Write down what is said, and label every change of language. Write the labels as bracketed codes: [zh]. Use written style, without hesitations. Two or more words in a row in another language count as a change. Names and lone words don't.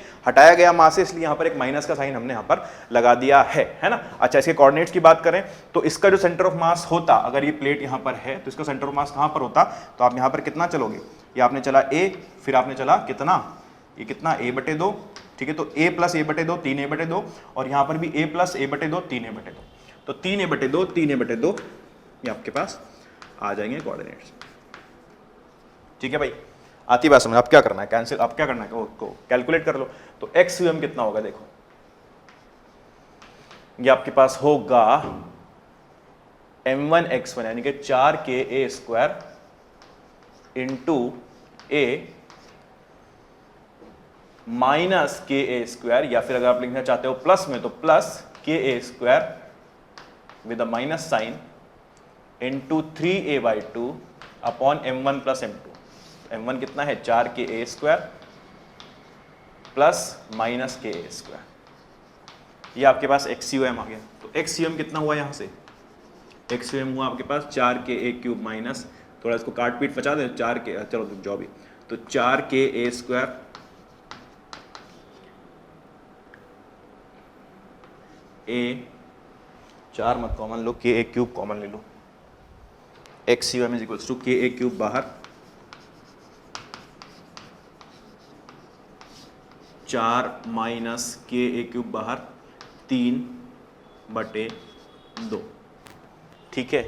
[hi] हटाया गया मास है, इसलिए यहाँ पर एक माइनस का साइन हमने यहाँ पर लगा दिया है ना। अच्छा, इसके कोऑर्डिनेट्स की बात करें तो इसका जो [en] center of mass [hi] होता, अगर ये प्लेट यहाँ पर है तो इसका [en] center of mass [hi] कहाँ पर होता? तो आप यहाँ पर कितना चलोगे? ये आपने चला a, फिर आपने चला कितना, ये कितना, a/2, ठीक है। तो a + a/2 3a/2, और यहाँ पर भी a + a/2 3a/2, तो 3a/2 3a/2 ये आपके पास आ जाएंगे कोऑर्डिनेट्स, ठीक है भाई। आती बात समझ? अब क्या करना है? कैंसिल, अब क्या करना है, को कैलकुलेट कर लो। तो XUM कितना होगा? देखो, ये आपके पास होगा m1x1, यानी कि 4ka² × a माइनस ka², या फिर अगर आप लिखना चाहते हो प्लस में, तो प्लस ka² [en] with a minus sign [hi] × 3a/2 अपॉन m1 + m2। m1 कितना है? 4ka² [en] plus minus [hi] ka², ये आपके पास XUM आ गया। तो XUM कितना हुआ? यहाँ से XUM हुआ आपके पास 4ka³ माइनस, थोड़ा इसको काट पीट बचा दे, 4k, चलो जो भी, तो 4ka² a, 4 मत कॉमन लो, ka³ कॉमन ले लो, XUM = ka³ बाहर, 4 माइनस ka³ बाहर, 3/2, ठीक है।